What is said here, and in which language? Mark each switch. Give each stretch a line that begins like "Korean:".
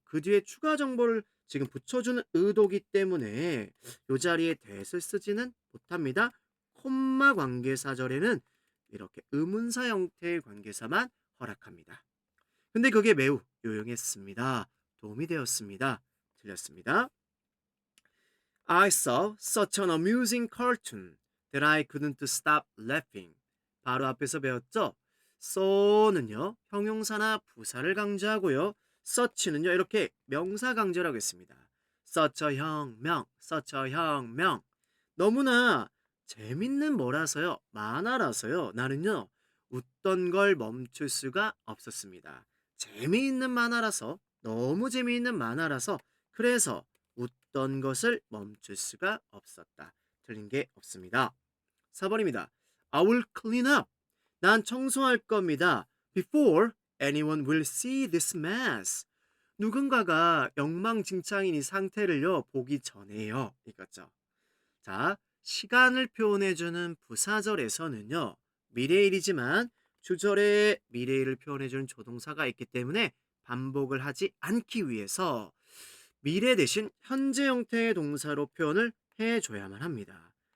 Korean: 그 뒤에 추가 정보를 지금 붙여주는 의도기 때문에 이 자리에 대을 쓰지는 못합니다. 콤마 관계사절에는 이렇게 의문사 형태의 관계사만 허락합니다. 근데 그게 매우 유용했습니다. 도움이 되었습니다. 틀렸습니다.
English: I saw such an amusing cartoon that I couldn't stop laughing.
Korean: 바로 앞에서 배웠죠? so는요, 형용사나 부사를 강조하고요. such는요, 이렇게 명사 강조를 하겠습니다. such a 혁명, such a 혁명. 너무나 재밌는 뭐라서요, 만화라서요. 나는요, 웃던 걸 멈출 수가 없었습니다. 재미있는 만화라서, 너무 재미있는 만화라서, 그래서 웃던 것을 멈출 수가 없었다. 틀린 게 없습니다. 4번입니다.
English: I will clean up.
Korean: 난 청소할 겁니다.
English: Before anyone will see this mess.
Korean: 누군가가 엉망진창인 이 상태를요, 보기 전에요. 이거죠. 자, 시간을 표현해주는 부사절에서는요, 미래일이지만 주절에 미래일을 표현해주는 조동사가 있기 때문에 반복을 하지 않기 위해서 미래 대신 현재 형태의 동사로 표현을 해줘야만 합니다.